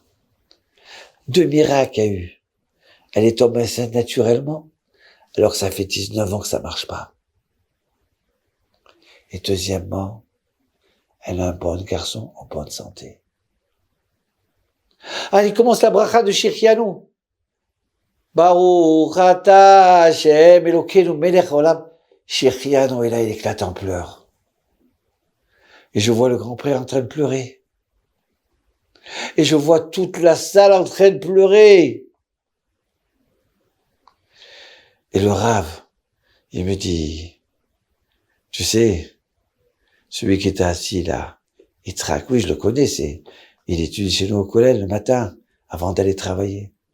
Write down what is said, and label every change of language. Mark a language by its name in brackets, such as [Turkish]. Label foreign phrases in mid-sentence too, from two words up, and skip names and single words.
[French] 2 miracles a eu. Elle est tombée enceinte naturellement, alors que ça fait 19 ans que ça marche pas. Et deuxièmement, elle a un bon garçon en bonne santé. Il commence la bracha de Shirchianu. [Hebrew] ברוך אתה השם אלוקינו מלך העולם. [French] Shirchianu, et là, il éclate en pleurs. Et je vois le grand-père en train de pleurer. Et je vois toute la salle en train de pleurer. Et le Rav, il me dit, tu sais, Celui qui était assis là, Yitzhak, oui, je le connais, il étudie chez nous au collège le matin, avant d'aller travailler.